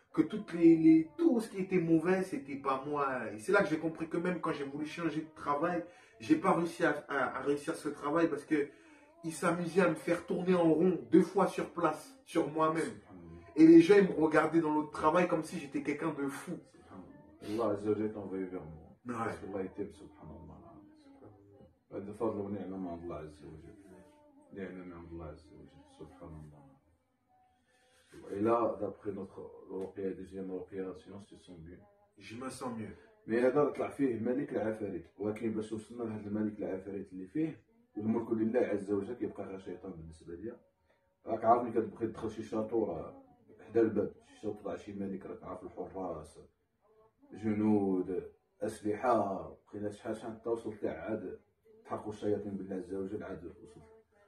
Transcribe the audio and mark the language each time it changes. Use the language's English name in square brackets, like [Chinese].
[French] Que tout ce qui était mauvais, c'était pas moi. Et c'est là que j'ai compris que même quand j'ai voulu changer de travail, j'ai pas réussi à réussir ce travail parce que il s'amusait à me faire tourner en rond 2 fois sur place, sur moi-même. Et les gens, ils me regardaient dans l'autre travail comme si j'étais quelqu'un de fou. [Arabic] Allah Azza wa Jalla [French] t'envoie vers moi. Ouais. Parce que Allah était subhanallah. [Arabic] هذا فضل ونعمة من الله عز وجل. نعمة من الله عز وجل. سبحان الله. [French] Et là, d'après notre ruqya, deuxième ruqya, sinon tu te sens mieux. Je me sens mieux. [Arabic] مي هذا طلع فيه ملك العفاريت، ولكن باش وصلنا لهذا الملك العفاريت اللي فيه والملك لله عز وجل كيبقى غير شيطان بالنسبه ليا. راك عارف ملي كتبغي تدخل شي شاطو راه حدا الباب، شي شاطو تاع شي ملك راك عارف الحراس، جنود، اسلحه، بقينا شحال حتى وصلت عاد تحرقوا الشياطين بالله عز وجل عاد وصلت.